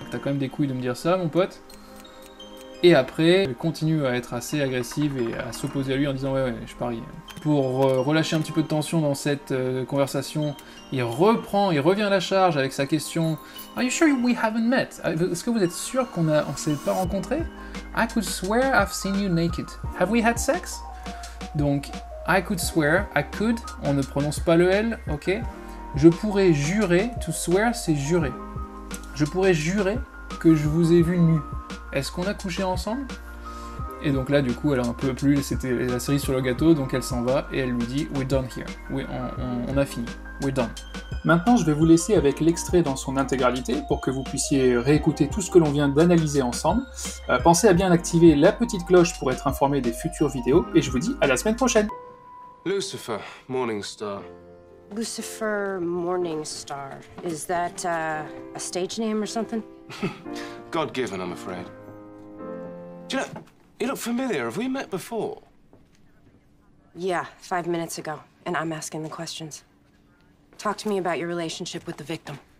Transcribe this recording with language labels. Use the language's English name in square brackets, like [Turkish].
[French] T'as quand même des couilles de me dire ça, mon pote. Et après, elle continue à être assez agressive et à s'opposer à lui en disant « Ouais, je parie. » Pour relâcher un petit peu de tension dans cette conversation, il revient à la charge avec sa question « [English] Are you sure we haven't met? [French] Est-ce que vous êtes sûr qu'on s'est pas rencontrés? [English] I could swear I've seen you naked. Have we had sex? » Donc, I could swear, I could, [French] on ne prononce pas le L, [English] ok? [French] Je pourrais jurer, to swear c'est jurer. Je pourrais jurer que je vous ai vu nu. Est-ce qu'on a couché ensemble? Et donc là, du coup, elle en peut plus, c'était la cerise sur le gâteau, donc elle s'en va et elle lui dit « [English] We're done here. [French] Oui, on a fini. [English] We're done. [French] » Maintenant, je vais vous laisser avec l'extrait dans son intégralité pour que vous puissiez réécouter tout ce que l'on vient d'analyser ensemble. Pensez à bien activer la petite cloche pour être informé des futures vidéos et je vous dis à la semaine prochaine. [English] Lucifer, Morningstar. Lucifer Morningstar. Is that a stage name or something? God-given, I'm afraid. Do you look familiar. Have we met before? Yeah, 5 minutes ago, and I'm asking the questions. Talk to me about your relationship with the victim.